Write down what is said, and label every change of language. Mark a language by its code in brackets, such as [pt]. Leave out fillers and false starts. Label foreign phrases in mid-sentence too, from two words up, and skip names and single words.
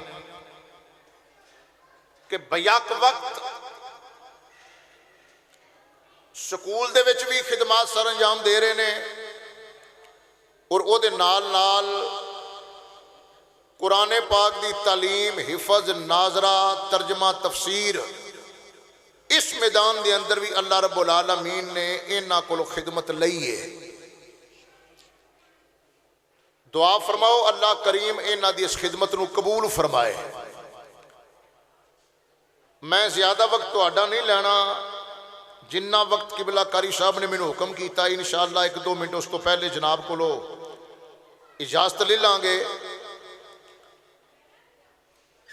[pa] کہ بیک وقت سکول دے وچ بھی خدمات سر انجام دے رہے نے اور اودے نال نال قرآن پاک دی تعلیم حفظ ناظرہ ترجمہ تفسیر اس میدان کے اندر بھی اللہ [ar] رب العالمين [pa] نے انہاں کولوں خدمت لئی ہے. دعا فرماؤ اللہ کریم انہاں دی اس خدمت نوں قبول فرمائے. میں زیادہ وقت تہاڈا نہیں لینا، جنا وقت قبلہ قاری صاحب نے مینوں حکم کیا ان شاء اللہ 1-2 منٹ اس تو پہلے جناب کولوں اجازت لے لاں گے.